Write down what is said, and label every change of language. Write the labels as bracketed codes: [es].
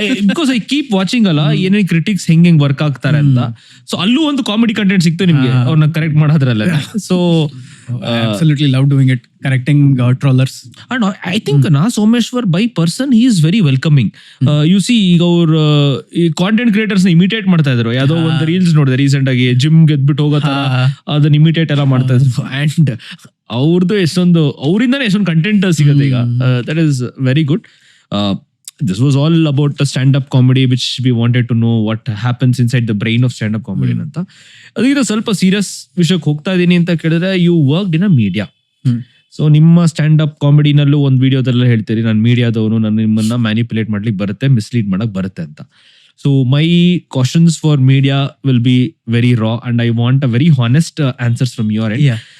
[en] because I keep watching [kn] ಅಲ್ಲ ಏನೇನ್ critics ಹೆಂಗ್ ವರ್ಕ್ ಆಗ್ತಾರೆ ಅಂತ. ಸೊ ಅಲ್ಲೂ ಒಂದು ಕಾಮಿಡಿ ಕಂಟೆಂಟ್ ಸಿಕ್ತು ನಿಮ್ಗೆ ಅವ್ರನ್ನ correct ಮಾಡೋದ್ರಲ್ಲ. So [en] absolutely love doing it, correcting trollers. And I think na Someshwar by person he is very welcoming. You see [kn] ಈಗ ಅವ್ರ ಈ ಕಾಂಟೆಂಟ್ ಕ್ರಿಯೇಟರ್ಸ್ ಇಮಿಟೇಟ್ ಮಾಡ್ತಾ ಇದ್ರು. ಯಾವ್ದೋ ಒಂದು ರೀಲ್ಸ್ ನೋಡಿದೆ ರೀಸೆಂಟ್ ಆಗಿ, ಜಿಮ್ ಗೆದ್ಬಿಟ್ಟು ಹೋಗೋ ತರ ಅದನ್ನ ಇಮಿಟೇಟ್ ಎಲ್ಲ ಮಾಡ್ತಾ ಇದ್ರು. ಅಂಡ್ ಅವ್ರದ್ದು ಅವರಿಂದಾನೇ ಎಷ್ಟೊಂದು ಕಂಟೆಂಟ್ ಸಿಗುತ್ತೆ ಈಗ. [en] That is very good. This was all about the stand-up comedy which we wanted to know what happens inside the brain of stand-up comedy ಅಂತ. [kn] ಅದಕ್ಕಿಂತ ಸ್ವಲ್ಪ ಸೀರಿಯಸ್ ವಿಷಯಕ್ಕೆ ಹೋಗ್ತಾ ಇದೀನಿ ಅಂತ ಕೇಳಿದ್ರೆ, [en] You worked in a media. [kn] So ನಿಮ್ಮ stand-up ಕಾಮಿಡಿನಲ್ಲೂ ಒಂದು ವಿಡಿಯೋದಲ್ಲ ಹೇಳ್ತೀರಿ, ನಾನು ಮೀಡಿಯಾದವನು, ನಾನು ನಿಮ್ಮನ್ನ ಮ್ಯಾನಿಪುಲೇಟ್ ಮಾಡ್ಲಿಕ್ಕೆ ಬರುತ್ತೆ, ಮಿಸ್ಲೀಡ್ ಮಾಡಕ್ ಬರುತ್ತೆ ಅಂತ. [en] So my questions for media will be very raw and I want a very honest answers from your end.